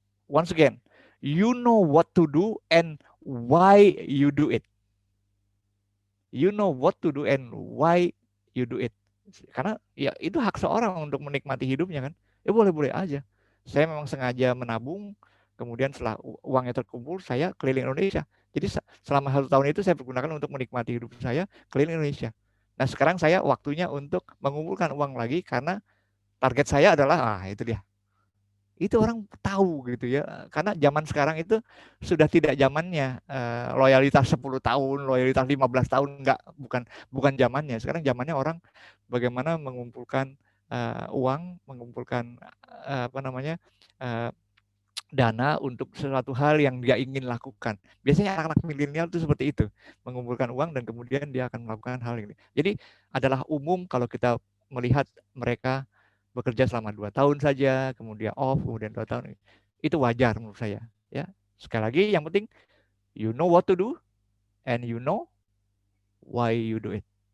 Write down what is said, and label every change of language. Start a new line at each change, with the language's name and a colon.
English: Once again, you know what to do and why you do it. You know what to do and why you do it.
Indonesian: Karena ya itu hak seorang untuk menikmati hidupnya kan. Ya boleh-boleh aja. Saya memang sengaja menabung, kemudian setelah uangnya terkumpul, saya keliling Indonesia. Jadi selama 1 tahun itu saya pergunakan untuk menikmati hidup saya keliling Indonesia. Nah sekarang saya waktunya untuk mengumpulkan uang lagi karena target saya adalah, itu dia. Itu orang tahu gitu ya. Karena zaman sekarang itu sudah tidak zamannya loyalitas 10 tahun, loyalitas 15 tahun, enggak, bukan zamannya. Sekarang zamannya orang bagaimana mengumpulkan uang, mengumpulkan apa namanya? Uh, dana untuk sesuatu hal yang dia ingin lakukan. Biasanya anak-anak milenial itu seperti itu, mengumpulkan uang dan kemudian dia akan melakukan hal ini. Jadi adalah umum kalau kita melihat mereka bekerja selama 2 tahun saja, kemudian off, kemudian 2 tahun. Itu wajar menurut saya. Ya, sekali lagi yang penting
English: you know what to do and you know why you do it.